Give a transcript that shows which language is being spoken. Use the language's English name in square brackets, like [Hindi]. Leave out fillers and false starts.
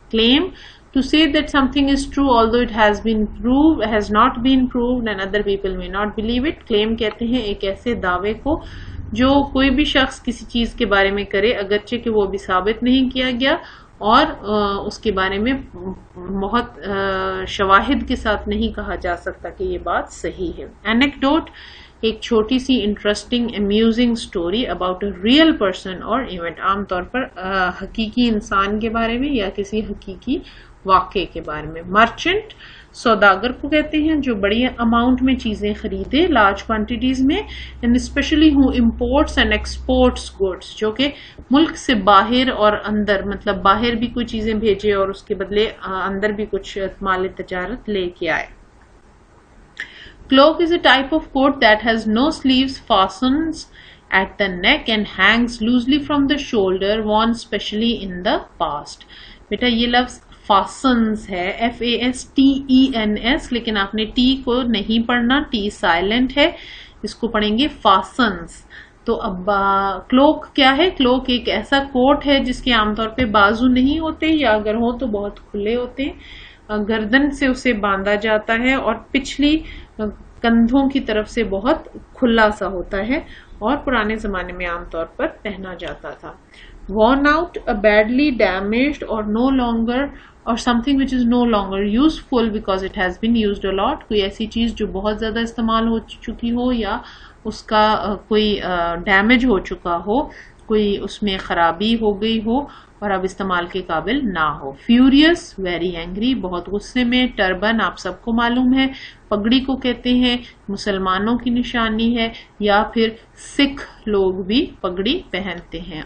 [English] Claim, to say that something is true although it has not been proved and other people may not believe it. [Urdu] Claim کہتے ہیں ایک ایسے دعوے کو جو کوئی بھی شخص کسی چیز کے بارے میں کرے اگرچہ کہ وہ ابھی ثابت نہیں کیا گیا اور اس کے بارے میں بہت شواہد کے ساتھ نہیں کہا جا سکتا کہ یہ بات صحیح ہے. Anecdote، ایک چھوٹی سی [English] interesting amusing story about a real person اور event, [Urdu] عام طور پر حقیقی انسان کے بارے میں یا کسی حقیقی واقعے کے بارے میں. مرچنٹ، سوداگر کو کہتے ہیں جو بڑی اماؤنٹ میں چیزیں خریدے، لارج کوانٹیٹیز میں، [English] and especially ہو imports and exports goods, [Urdu] جو کہ ملک سے باہر اور اندر، مطلب باہر بھی کوئی چیزیں بھیجے اور اس کے بدلے اندر بھی کچھ مال تجارت لے کے آئے. [English] Cloak is a type of coat that has no sleeves, fastens at the neck and hangs loosely from the shoulder, worn specially in the past. [Urdu] بیٹا یہ لفظ فاسنز ہے، FASTENS، لیکن آپ نے ٹی کو نہیں پڑھنا، ٹی سائلنٹ ہے، اس کو پڑھیں گے فاسنز. تو اب کلوک کیا ہے؟ کلوک ایک ایسا کوٹ ہے جس کے عام طور پہ بازو نہیں ہوتے، یا اگر ہوں تو بہت کھلے ہوتے ہیں، گردن سے اسے باندھا جاتا ہے اور پچھلی کندھوں کی طرف سے بہت کھلا سا ہوتا ہے اور پرانے زمانے میں عام طور پر پہنا جاتا تھا. [English] worn out, a badly damaged or no longer or something which is no longer useful because it has been used a lot. [Urdu] کوئی ایسی چیز جو بہت زیادہ استعمال ہو چکی ہو یا اس کا کوئی ڈیمیج ہو چکا ہو، کوئی اس میں خرابی ہو گئی ہو اور اب استعمال کے قابل نہ ہو. فیوریس، [English] very angry, [Urdu] بہت غصے میں. ٹربن آپ سب کو معلوم ہے، پگڑی کو کہتے ہیں، مسلمانوں کی نشانی ہے، یا پھر سکھ لوگ بھی پگڑی پہنتے ہیں.